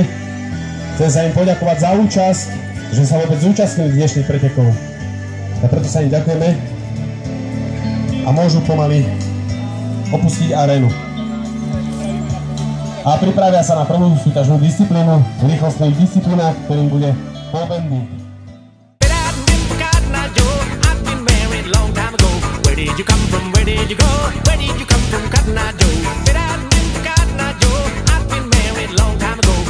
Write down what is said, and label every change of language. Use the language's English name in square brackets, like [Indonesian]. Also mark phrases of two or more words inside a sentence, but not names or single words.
[Slovak] Chcem sa im poďakovať za účasť, že sa vôbec zúčastnili dnešných pretekov. A preto sa im ďakujeme a môžu pomaly opustiť arénu. A pripravia sa na prvú súťažnú disciplínu, rýchlostných disciplínach, ktorým bude polbendy. [English] Where did you come from? Where did you go? Where did you come from, Cotton Eye Joe? I've been married long time ago.